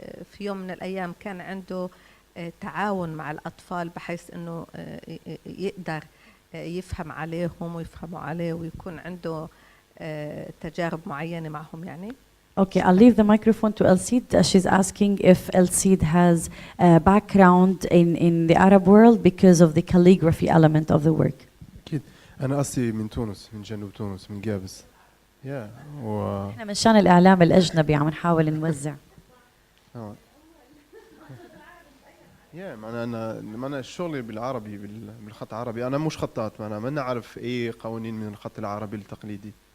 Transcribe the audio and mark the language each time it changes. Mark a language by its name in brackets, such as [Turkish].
[Arabic] في يوم من الأيام كان عنده تعاون مع الأطفال بحيث أنه يقدر يفهم عليهم ويفهموا عليه ويكون عنده تجارب معينة معهم يعني؟ [English] Okay, I'll leave the microphone to El Cid. She's asking if El Cid has a background in the Arab world because of the calligraphy element of the work. [Arabic] أكيد. أنا أصلي من تونس، من جنوب تونس، من جابس. إحنا من شان الإعلام الأجنبي عم نحاول نوزع. أنا شغلي بالعربي، بالخط العربي. أنا مش خطاط، أنا ما نعرف أي قوانين من الخط العربي التقليدي.